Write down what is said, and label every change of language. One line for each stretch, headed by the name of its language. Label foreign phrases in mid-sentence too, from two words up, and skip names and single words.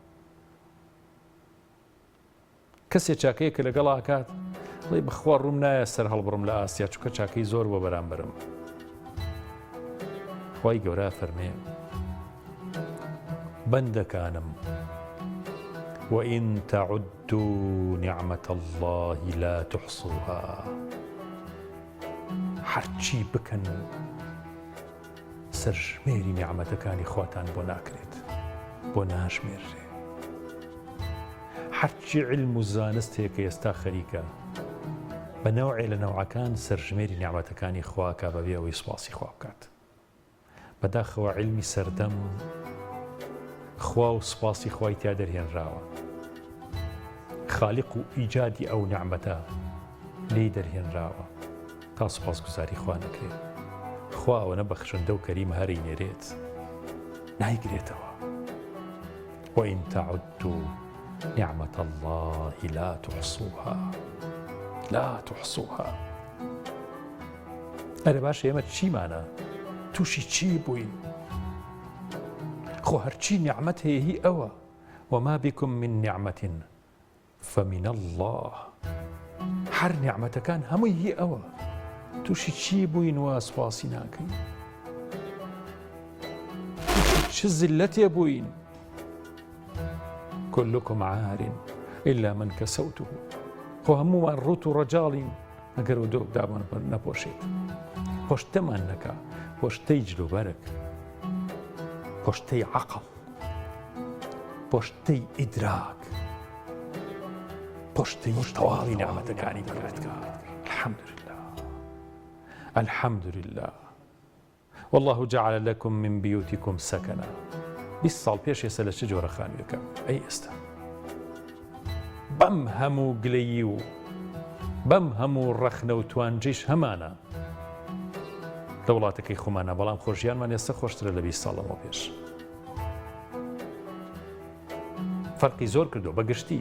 Central Kurdish: کەسێک چاکەیە کە لەگەڵا کاتڵێ بەخوا ڕووم نایە سەر هەڵبڕم لە ئاسیا چونکە چاکەی زۆر بۆ بەرامبرم. خوای گەورە فەرمێ بەندەکانم
Arabic: وئین تەعودوا نعمەة الله لا تحصوها.
Central Kurdish: هەرچی بکەن سەرژمێری نیعمەتەکانی خواتان بۆ ناکرێت، بۆ ناژمێرێ. هەرچی علم و زانست هەیە کە ئێستا خەریکە بە نەوعێ لە نەوعەکان سەرژمێری نیعمەتەکانی خواکە بەبێ ئەوەی سوپاسی خوا بکات. بەداخەوە علمی سەردەم خوا و سوپاسی خوای تیا دەرهێنراوە، خالیق و ئیجادی ئەو نیعمەتە لێی دەرهێنراوە تا سوپاسگوزاری خوا نەکرێت. خوا ئەوەنە بەخشندە و کەریمە هەری نێرێت نایگرێتەوە.
Arabic: وئین تەعودوا نعمة الله لا تحصوها، لا تحصوها.
Central Kurdish: ئەرە باشە ئێمە چیمانە؟ تووشی چی بووین؟ خۆ هەرچی نیعمەت هەیە هی ئەوە.
Arabic: وما بكم من نعمة فمن الله.
Central Kurdish: هەر نیعمەتەکان هەمووی هی ئەوە. تووشی چی بووین و سوپاسی ناکەین؟ چ زلەتێ بووین؟
Arabic: كلكم عار إلا من كسوته.
Central Kurdish: خۆ هەموومان ڕوت و ڕەجاڵین ئەگەر و دۆ دامان نەپۆشێت. پۆشتەمان نەکا، پۆشتەی جلوبەرگ، پۆشتەی عەقڵ، پۆشتەی ئیدراک، پۆشتەی تەواوی نیعمەتەکانی پەروەردگار.
Arabic: الحەمدولله، الحەمدولله. والله جعل لكم من بيوتكم سكنا.
Central Kurdish: 20 ساڵ پێش ئێستا لە چ جۆرە خانوویەکە؟ ئەی ئێستا بەم هەموو گلەیی و بەم هەموو ڕەخنە و توانجیش هەمانە لە وڵاتەکەی خۆمانە، بەڵام خۆشییانمان ئێستا خۆشترە لە 20 ساڵەوە پێش. فەرقی زۆر کردو بەگشتی.